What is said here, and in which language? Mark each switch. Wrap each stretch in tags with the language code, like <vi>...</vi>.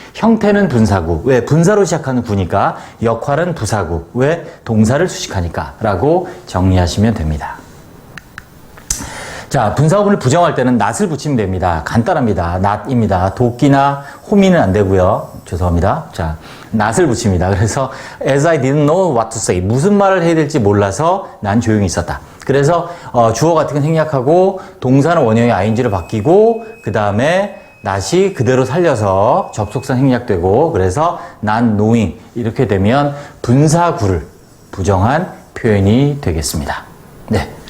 <ko>형태는 분사구. 왜? 분사로 시작하는 구니까. 역할은 부사구. 왜? 동사를 수식하니까. 라고 정리하시면 됩니다. 자, 분사구문을 부정할 때는 not을 붙이면 됩니다. 간단합니다. not입니다. 도끼나 호미는 안 되고요. 죄송합니다. 자, not을 붙입니다.</ko> <en>그래서 as I didn't know what to say.</en> <ko>무슨 말을 해야 될지 몰라서 난 조용히 있었다. 그래서 주어 같은 건 생략하고 동사는 원형의 ing로 바뀌고 그 다음에 not이 그대로 살려서 접속사 생략되고 그래서 not knowing 이렇게 되면 분사구를 부정한 표현이 되겠습니다. 네.</ko>